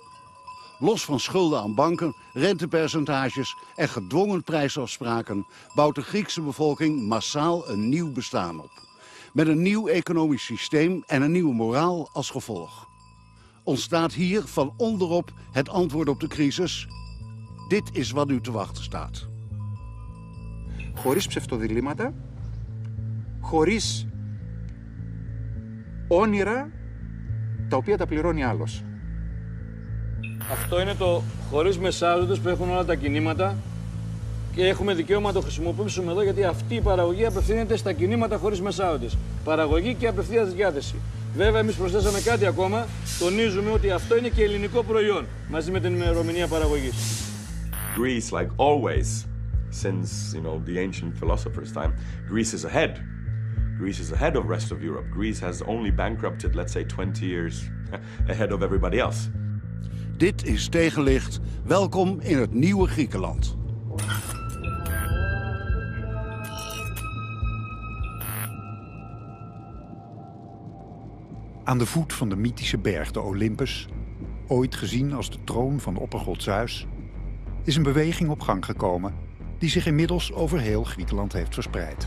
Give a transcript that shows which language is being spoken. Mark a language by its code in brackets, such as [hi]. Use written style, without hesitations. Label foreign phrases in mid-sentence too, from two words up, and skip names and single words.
[nl] Los van schulden aan banken, rentepercentages en gedwongen prijsafspraken bouwt de Griekse bevolking massaal een nieuw bestaan op. Met een nieuw economisch systeem en een nieuwe moraal als gevolg. Ontstaat hier van onderop het antwoord op de crisis? Dit is wat u te wachten staat. [el] Χωρίς ψευτοδιλήμματα, χωρίς όνειρα τα οποία τα πληρώνει άλλος. Αυτό είναι το χωρίς μεσάζοντες που έχουν όλα τα κινήματα και έχουμε δικαίωμα να το χρησιμοποιήσουμε εδώ γιατί αυτή η παραγωγή απευθύνεται στα κινήματα χωρίς μεσάζοντες. Παραγωγή και απευθείας διάθεση. Βέβαια, εμείς προσθέσαμε κάτι ακόμα. Τονίζουμε ότι αυτό είναι και ελληνικό προϊόν μαζί με την ημερομηνία παραγωγής. [en] Greece, like always, since the ancient philosophers' time, Greece is ahead. Greece is ahead of the rest of Europe. Greece has only bankrupted, let's say, 20 years ahead of everybody else. [nl] Dit is Tegenlicht. Welkom in het nieuwe Griekenland. Aan de voet van de mythische berg, de Olympus, ooit gezien als de troon van oppergod Zeus, is een beweging op gang gekomen die zich inmiddels over heel Griekenland heeft verspreid.